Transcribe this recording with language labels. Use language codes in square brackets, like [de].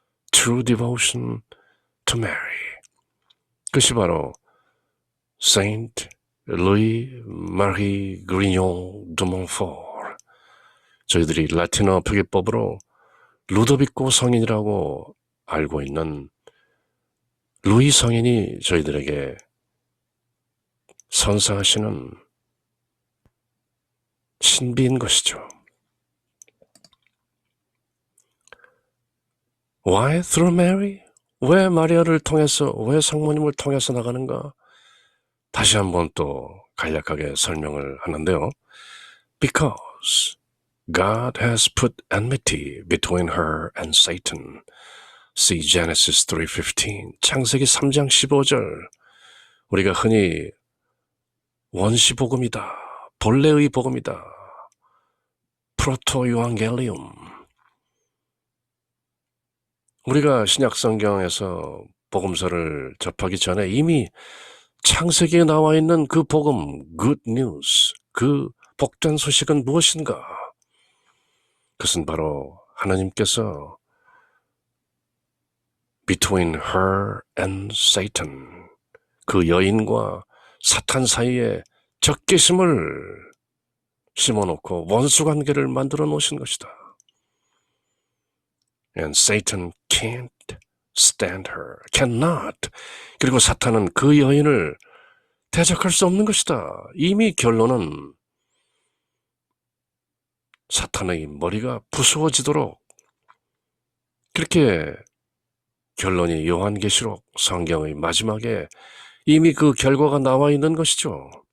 [ko] True devotion to Mary, 그것이 바로 Saint Louis Marie Grignon de Montfort, 저희들이 라틴어 표기법으로 루도비코 성인이라고 알고 있는 루이 성인이 저희들에게 선사하시는 신비인 것이죠. [en] Why through Mary? [ko] 왜 마리아를 통해서, 왜 성모님을 통해서 나가는가? 다시 한번 또 간략하게 설명을 하는데요. [en] Because God has put enmity between her and Satan, See Genesis 3:15, 창세기 3장 15절. [ko] 우리가 흔히 원시복음이다, 본래의 복음이다, 프로토유앙겔리움. 우리가 신약성경에서 복음서를 접하기 전에 이미 창세기에 나와 있는 그 복음, good news, 그 복된 소식은 무엇인가? 그것은 바로 하나님께서 between her and Satan, 그 여인과 사탄 사이에 적개심을 심어놓고 원수관계를 만들어 놓으신 것이다. [en] And Satan can't stand her, cannot. [ko] 그리고 사탄은 그 여인을 대적할 수 없는 것이다. 이미 결론은 사탄의 머리가 부수어지도록, 그렇게 결론이 요한계시록 성경의 마지막에 이미 그 결과가 나와 있는 것이죠.